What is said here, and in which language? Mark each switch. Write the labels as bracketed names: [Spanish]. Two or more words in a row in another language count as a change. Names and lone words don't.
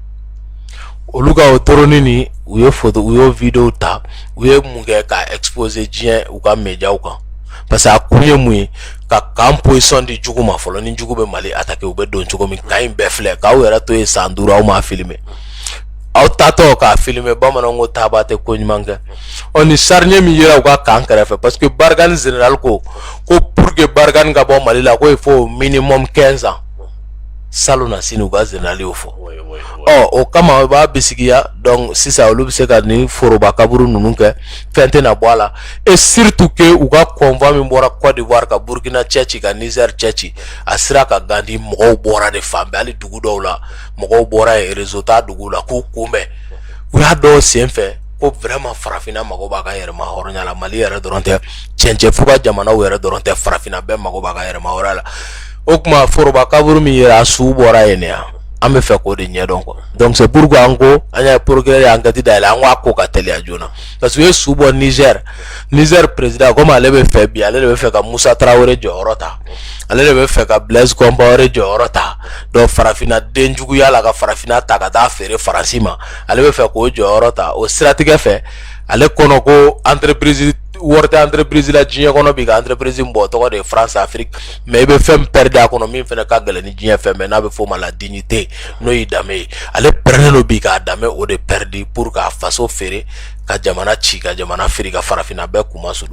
[Bambara] Olu ka o drone ni u ye photo, u ye video ta, u ye mun kɛ ka exposer diɲɛ u ka médiaw kan, [French] parce que [Bambara] a kun ye mun ye ka kan position di jugu ma fɔlɔ, ni jugu bɛ Mali attaquer u bɛ don cogo min, kan in bɛɛ filɛ, k'aw yɛrɛ to ye san 5 aw m'a filmer, aw tatɔ k'a filmer bamananw ko taaba tɛ ko ɲuman kɛ. Ɔ ni charnier min yera u ka kan kɛrɛfɛ, [French] parce que [Bambara] Barkhane général ko [French] pour que [Bambara] Barkhane ka bɔ Mali la ko [French] il faut minimum 15 ans. [Bambara] Salon na sini u ka général y'o fɔ. Ɔ o kama u b'a bisigiya, donc sisan olu bɛ se ka ni foroba kaburu ninnu kɛ, fɛn tɛ na bɔ a la, [French] et surtout que [Bambara] u ka convoi min bɔra Côte d'Ivoire ka Burkina cɛ ci ka Niger cɛ ci, a sera ka Gandi, mɔgɔw bɔra de fan bɛɛ, hali dugu dɔw la mɔgɔw bɔra yen, réseau t'a dugu la k'u kunbɛn, u y'a dɔw sen fɛ ko vraiment farafinna mago b'a ka yɛrɛma hɔrɔnya la, Mali yɛrɛ dɔrɔn tɛ, cɛncɛn fo ka jamanaw yɛrɛ dɔrɔn tɛ, farafinna bɛɛ mago b'a ka yɛrɛma hɔrɔnya la. O kuma foroba kaburu min yera a su bɔra yen yan, an bɛ fɛ k'o de ɲɛdɔn quoi. [French] Donc c'est pourquoi [Bambara] an ko an y'a procureur ye enquête dayɛlɛ, an ko a ko ka teliya joona, [French] parce que [Bambara] u ye su bɔ Niger président comme ale bɛ fɛ bi, ale de bɛ fɛ ka Musa Traoré jɔyɔrɔ ta, ale de bɛ fɛ ka Blaise Compaoré jɔyɔrɔ ta, donc farafinna den juguya la ka farafinna ta ka taa feere Faransi ma, ale bɛ fɛ k'o jɔyɔrɔ ta, o siratigɛ fɛ ale kɔnɔ ko entreprise wari tɛ entreprise la diɲɛ kɔnɔ bi, ka entreprise bɔ tɔgɔ de France Afrique, mais i bɛ fɛn perdre a kɔnɔ min fɛnɛ ka gɛlɛn ni diɲɛ fɛn bɛɛ, n'a bɛ f'o ma [French] la dignité, [Bambara] n'o y'i danbe ye, ale pɛrɛnnen don bi k'a danbe o de perdre pour k'a faso feere, ka jamana ci, ka jamana feere, ka farafinna bɛɛ kuma sulu.